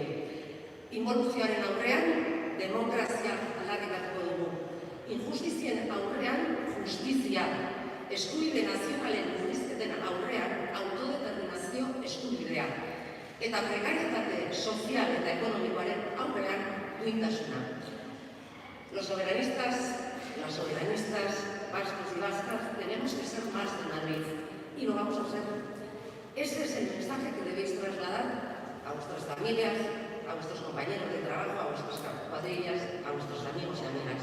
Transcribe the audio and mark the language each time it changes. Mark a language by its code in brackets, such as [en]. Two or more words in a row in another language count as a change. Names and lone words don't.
[eu] Inboluzioaren aurrean, demokrazia aldarrikatuko dugu. Injustizien aurrean, justizia. Eskubide nazionalen murrizketen aurrean, autodeterminazio eskubidea. Eta prekarietate sozial eta ekonomikoaren aurrean, duintasuna. [es] Los soberanistas, las soberanistas, vascos y vascas, tenemos que ser más de Madrid. Y lo vamos a hacer. Ese es el mensaje que debéis trasladar a vuestras familias, a vuestros compañeros de trabajo, a vuestras cuadrillas, a vuestros amigos y amigas.